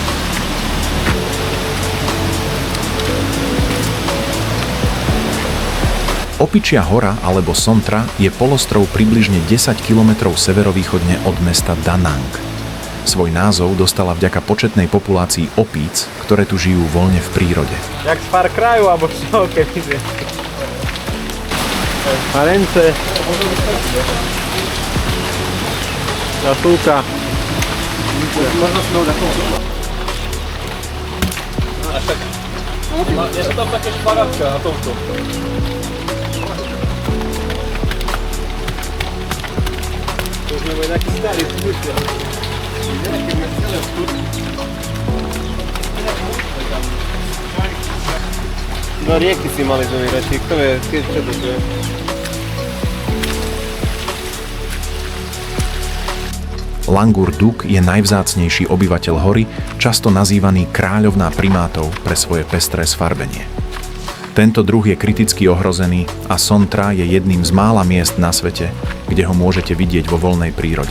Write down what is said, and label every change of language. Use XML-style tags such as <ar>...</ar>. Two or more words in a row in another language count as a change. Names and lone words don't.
<sk>Opičia hora alebo Sontra je polostrov približne 10 km severovýchodne od mesta Da Nang. Svoj názov dostala vďaka početnej populácii opíc, ktoré tu žijú voľne v prírode.</sk> <pl>Jak z Far Cry'u albo co, kiedyś. Na ręce. Zasłuka. Można znowu na koło. Aż tak. Jeszcze tam jakaś paratka na tą. To już nie taki stary, spójrzcie.</pl> <sk>Do rijeky si mali zamierať, kto vie, čo to je? Langur Duk je najvzácnejší obyvateľ hory, často nazývaný kráľovná primátov pre svoje pestré sfarbenie. Tento druh je kriticky ohrozený a Sontra je jedným z mála miest na svete, kde ho môžete vidieť vo voľnej prírode.</sk>